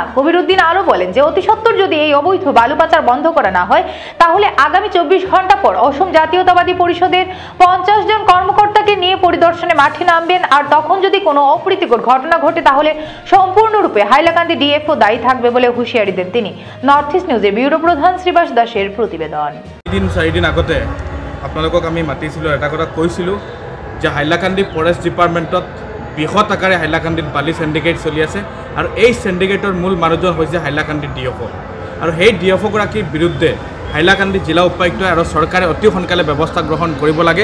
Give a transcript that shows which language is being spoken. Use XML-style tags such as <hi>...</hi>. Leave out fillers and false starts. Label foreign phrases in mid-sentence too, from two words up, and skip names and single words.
<bn>কবির উদ্দিন আরো বলেন যে অতি সত্বর যদি এই অবৈধ বালু পাচার বন্ধ করা না হয়, তাহলে আগামী ২৪ ঘন্টা পর অসম জাতীয়তাবাদী পরিষদের ৫০ জন কর্মকর্তাকে নিয়ে পরিদর্শনে মাঠে নামবেন। আর তখন যদি কোনো অপ্রীতিকর ঘটনা ঘটে, তাহলে সম্পূর্ণরূপে হাইলাকান্দি ডিএফও দায়ী থাকবে বলে হুঁশিয়ারি দেন তিনি। নর্থ ইস্ট নিউজের ব্যুরো প্রধান শ্রীবাস দাসের প্রতিবেদন।</bn> <as>৩-৪ দিন আগতে আপোনালোকক আমি মাতিছিলোঁ, এটা কথা কৈছিলোঁ যে হাইলাকান্দি</as> <en>forest departmentত</en> <as>বৃহৎ আকাৰে হাইলাকান্দিত বালি চেণ্ডিকেট চলি আছে আৰু এই চেণ্ডিকেটৰ মূল মানুহজন হৈছে হাইলাকান্দি ডিএফও। আৰু সেই ডিএফওগৰাকীৰ বিৰুদ্ধে হাইলাকান্দি জিলা উপায়ুক্ত আৰু চৰকাৰে অতি সোনকালে ব্যৱস্থা গ্ৰহণ কৰিব লাগে।</as>